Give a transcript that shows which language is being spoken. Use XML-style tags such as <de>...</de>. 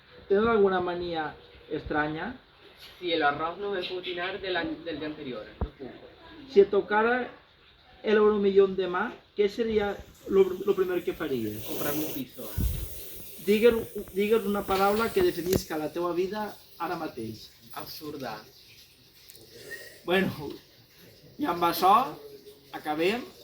<ca>Tens alguna mania estranya?</ca> <es>Si el arroz no me puedo tirar del día anterior, no puedo.</es> <ca>Si et tocara l'Euromillón demà, què seria el primer que faries?</ca> <es>Comprarme un piso.</es> <ca>Digues una paraula que definisca la teva vida ara mateix. Absurda. Bueno, i amb això acabem.</ca>